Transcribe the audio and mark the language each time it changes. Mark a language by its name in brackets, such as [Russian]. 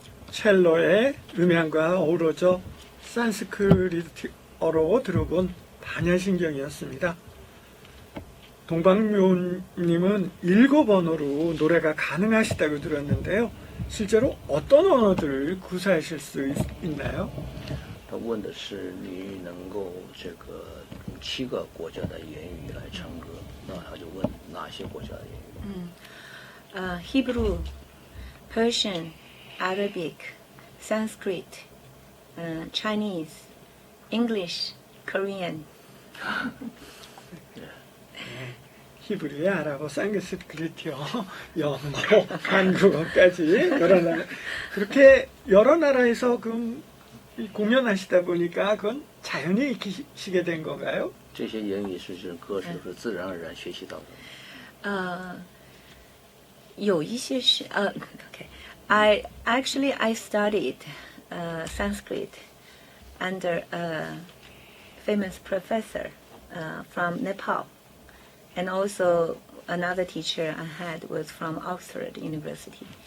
[Korean] 첼로의 음향과 어우러져 산스크리트어로 들어본 반야신경이었습니다. 동방묘님은 7언어로 노래가 가능하시다고 들었는데요. 실제로 어떤 언어들을 구사하실 수 있나요? [Chinese] 他问的是你能够这个用7个国家的言语来唱歌，那他就问哪些国家的言语？ [English] Hebrew, Persian, Arabic, Sanskrit, Chinese, English, Korean. [Korean] 히브리어, 아랍어, 산스크리트어, 영어, 한국어까지 그렇게 여러 나라에서 공연하시다 보니까 그건 자연히 익히시게 된 건가요? [Chinese] 这些言语是歌手是自然而然学习到的。有一些是okay. [English] I studied Sanskrit under a famous professor from Nepal, and also another teacher I had was from Oxford University.